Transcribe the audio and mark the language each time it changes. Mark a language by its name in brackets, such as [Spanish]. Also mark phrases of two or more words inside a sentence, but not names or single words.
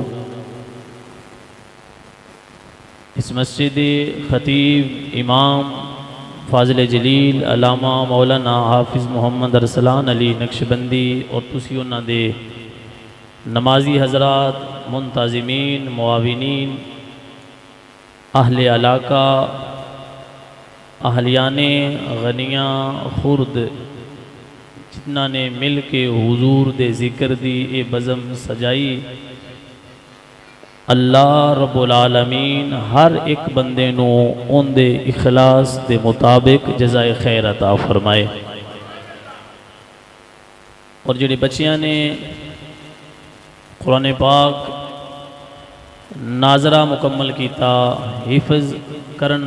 [Punjabi] اس مسجد خطیب امام فاضل جلیل علامہ مولانا حافظ محمد ارسلان علی نقشبندی اور تسیں اوہناں دے نمازی حضرات، منتظمین، معاونین، اہل علاقہ، اہلیان گنیا خورد جنہاں نے مل کے حضور دے ذکر دی اے بزم سجائی. [Arabic] الله رب العالمين [Punjabi] ہر اک بندے نوں اوہدے اخلاص دے مطابق جزائے خیر عطا فرمائے. اور جیہڑیاں بچیاں نے قرآن پاک ناظرہ مکمل کیتا، حفظ کرن